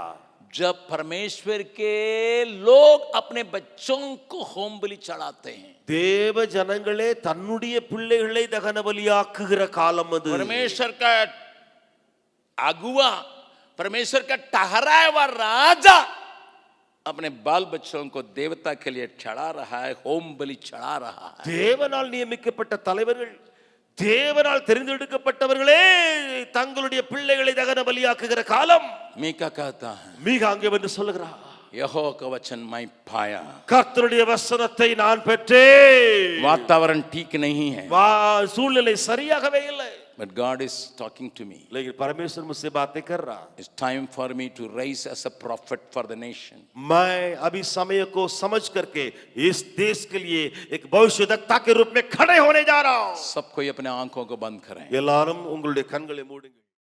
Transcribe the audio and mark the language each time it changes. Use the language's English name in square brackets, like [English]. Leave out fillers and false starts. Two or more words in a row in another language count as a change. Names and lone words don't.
[Hindi] जब परमेश्वर के लोग अपने बच्चों को होम बलि चढ़ाते हैं। [Tamil] தேவ ஜனங்களே தன்னுடைய பிள்ளைகளை தகன பலியாக்குகிற காலம் அது. [Hindi] परमेश्वर का अगुआ, परमेश्वर का ठहराया हुआ राजा अपने बाल बच्चों को देवता के लिए चढ़ा रहा है, होम बलि चढ़ा रहा है। [Tamil] தேவனால் நியமிக்கப்பட்ட தலைவர்கள், தேவனால் தெரிந்தெடுக்கப்பட்டவர்களே தங்களுடைய பிள்ளைகளை தகன பலியாக்குகிற காலம். [Hindi] मीका कहता है, [Tamil] மீகா அங்கே வந்து சொல்லுகிறார், [Hindi] यहोवा का वचन मैं पाया, [Tamil] கர்த்தருடைய வசனத்தை நான் பெற்றேன். [Hindi] वातावरण ठीक नहीं है, [Tamil] சூழ்நிலை சரியாகவே இல்லை, [English] but God is talking to me. [Hindi] लेकिन परमेश्वर मुझसे बातें कर रहा. [English] It's time for me to rise as a prophet for the nation. [Hindi] मैं अभी समय को समझ करके इस देश के लिए एक भविष्यद्वक्ता के रूप में खड़े होने जा रहा हूं. सब कोई अपने आंखों को बंद करें. [Tamil] எல்லாரும் உங்களுடைய கண்களை மூடுங்கள்.